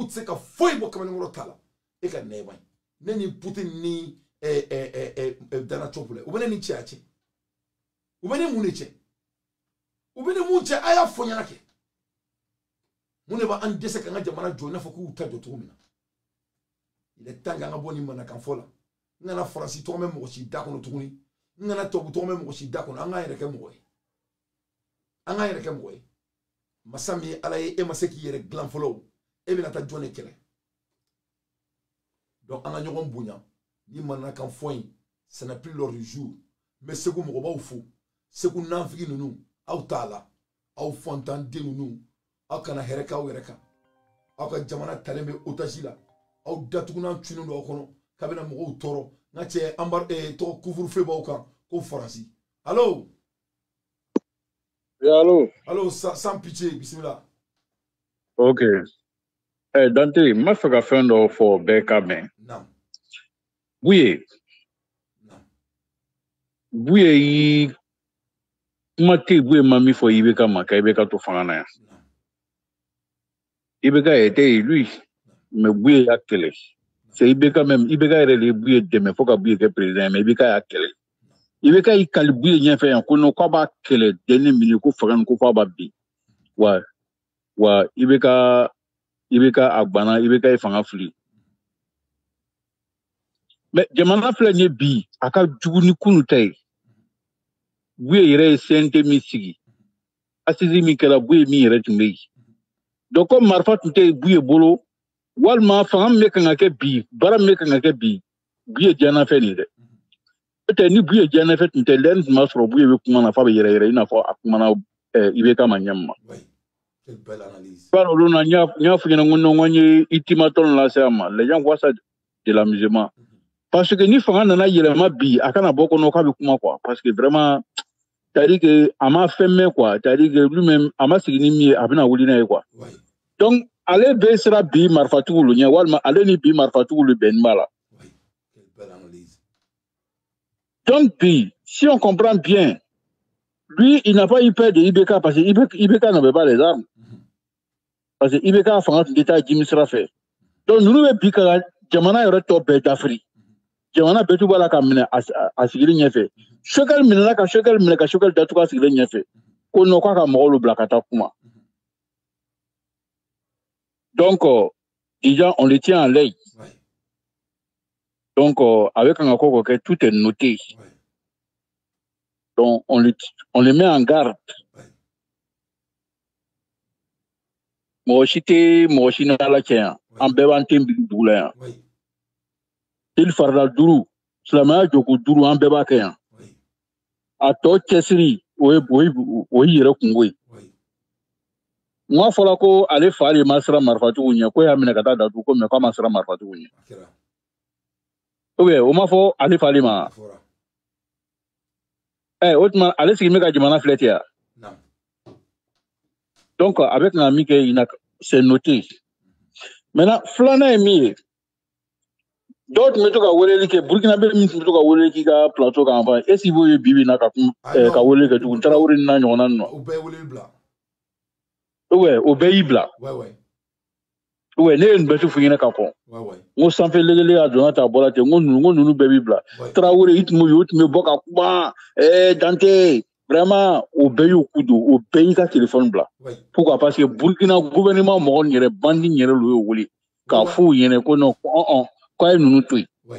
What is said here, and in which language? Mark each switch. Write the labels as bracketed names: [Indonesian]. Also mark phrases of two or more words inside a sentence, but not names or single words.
[Bambara] tɛ se ka foyi bɔ kamalenkɔrɔ ta la e ka nɛɛma ne ni Poutine ni Donald Trump la u bɛ ne ni cɛ a cɛ u bɛ ne mun de cɛ u bɛ ne mun cɛ a y'a fɔ ɲɛna kɛ mun de b'an dɛsɛ k'an ka jamana jɔ i n'a fɔ k'u ta jɔ cogo min na [French] il est temps [Bambara] k'an ka bɔ nin manakanfɔ la n kana Faransi tɔgɔ mɛn mɔgɔ si da kɔnɔ tuguni n kana tubabu tɔgɔ mɛn mɔgɔ si da kɔnɔ an k'an yɛrɛ kɛ mɔgɔ ye an k'an yɛrɛ kɛ mɔgɔ ye masa min ye Ala ye e ma se k'i yɛrɛ dilan fɔlɔ e bɛna taa jɔn de kɛlɛ donc an ka ɲɔgɔn bonya ni manakanfɔ in [French] ça n'a plus l'ordre du jour [Bambara] n bɛ Segu mɔgɔbaw fo Segu nanfigi ninnu aw t'a la aw fɔntanden ninnu aw kana hɛrɛ kɛ aw yɛrɛ kan aw ka jamana talen bɛ otage la aw datugunan cunnen don aw kɔnɔ k'a bɛna mɔgɔw tɔɔrɔ n ka cɛ tɔgɔ couvre-feu b'aw kan ko Faransi allo allo allo [French] sans pitié [Bambara] bisimila ok Dante n b'a fɛ ka fɛn dɔ fɔ bɛɛ ka mɛn Buye yi kuma tɛ Buye ma min fɔ IBK ma ka IBK to fanga na yan IBK [French] était élu mais [Bambara] Buye y'a kɛlɛ [French] c'est IBK même [Bambara] IBK yɛrɛ de ye Buye dɛmɛ fo ka Buye kɛ président mais IBK y'a kɛlɛ IBK y'i kali Buye ɲɛfɛ yan ko non k'a b'a kɛlɛ [French] dernier minute [Bambara] ko fanga ko f'a b'a bin wa IBK a banna IBK ye fanga fili mais jamana filɛ nin ye bi a ka jugu ni kunu ta ye Buye yɛrɛ ye CNT min sigi assise min kɛra Buye min yɛrɛ tun bɛ yen [French] donc comme [Bambara] marifa tun tɛ Buye bolo walima fanga min bɛ kan ka kɛ bi baara min bɛ kan ka kɛ bi Buye diyanafɛ nin dɛ peut-être ni Buye diyanafɛ tun tɛ lɛn tun b'a sɔrɔ Buye bɛ kuma na f'a bɛ yɛrɛ i n'a fɔ a kumana IBK ma ɲɛ ma par olu na n y'a fɔ ɲɛna ko non n ye ultimatum lase a ma [French] les gens voient ça de l'amusement parce que [Bambara] ni fanga nana yɛlɛma bi a kana bɔ kɔnɔ k'a bɛ kuma quoi [French] parce que vraiment c'est-à-dire que [Bambara] a ma fɛn mɛn quoi [French] c'est-à-dire que lui-même [Bambara] a ma sigi ni min ye a bɛna wuli n'a ye quoi donc ale bɛ sera bi marifatigiw ɲɛ walima ale ni bi marifatigiw bɛnnen b'a la donc bi [French] si on comprend bien lui il n'a pas eu peur de IBK parce que IBK n'avait pas les armes parce que [Bambara] IBK fanga tun tɛ taa Jimi sira fɛ donc ninnu bɛ bi ka jamana yɛrɛ tɔ bɛɛ dafiri jamana bɛɛ tun b'a la ka minɛ a sigilen ɲɛfɛ Choguel minɛna ka Choguel minɛ ka Choguel datugu a sigilen ɲɛfɛ ko non k'a ka mɔgɔw bila ka taa kuma [French] donc déjà on le tient en l'œil donc avec [Bambara] kan ka ko kɛ [French] tout est noté donc on le met en garde [Bambara] mɔgɔ si tɛ mɔgɔ si n'ala cɛ yan an bɛɛ b'an ten dugu la yan seli farida 5 silamɛya jɔko 5 an bɛɛ b'a kɛ yan a tɔ cɛsiri o ye yɛrɛ kungo ye n ka fɔla ko ale fa de ma siran marifatigiw ɲɛ ko y'a minɛ ka taa datugu ko mais k'a ma siran marifatigiw ɲɛ [French] ou bien [Bambara] o ma fɔ ale fa de ma o tuma ale sigi bɛ ka jamana filɛ ten yan donc a bɛ kan ka min kɛ [French] c'est noté [Bambara] maintenant filanan ye min ye dɔw tun bɛ to ka weleli kɛ burkinabé min tun bɛ to ka weleli k'i ka plateau kan [French] enfin est-ce que [Bambara] i b'o ye bi na ka weleli kɛ tugun Tarawele n'a ɲɔgɔnna ninnu o bɛɛ ye weleli bila o bɛɛ y'i bila ne ye nin bɛɛ f'i ɲɛna ka kɔn n ko sanfɛ legele a donna ta bɔra ten n ko ninnu bɛɛ b'i bila Tarawele i tun bɛ bɔ ka kuma Dante vraiment o bɛɛ y'u ku don o bɛɛ y'i ka téléphone bila [French] pourquoi parce que [Bambara] Burkina gouvernement mɔgɔ yɛrɛ bandi yɛrɛ lu y'o wele k'a f'u ɲɛna ko non k'a ye ninnu to yen